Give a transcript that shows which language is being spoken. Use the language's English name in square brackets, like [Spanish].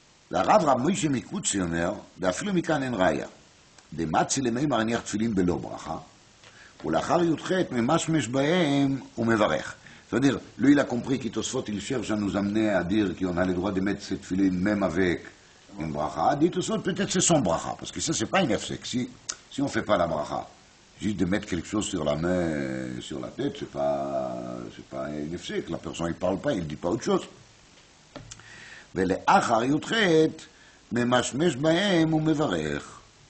[Hebrew] והרב רב מוישה מקוצי אומר, ואפילו מכאן אין ראיה. דמצי למימר הניח תפילין בלא ברכה, ולאחר י"ח ממשמש בהם ומברך. [French] C'est-à-dire, lui, il a compris qu'Itosfot, il cherche à nous amener à dire qu'on a le droit de mettre cette filine même avec une bracha. Dit Itosfot, peut-être c'est son bracha, parce que ça, c'est pas une efsek. Si on ne fait pas la bracha, juste de mettre quelque chose sur la main, sur la tête, c'est pas une efsek. La personne, il parle pas, il dit pas autre chose. [Hebrew] ולאחר י"ח ממשמש בהם ומברך.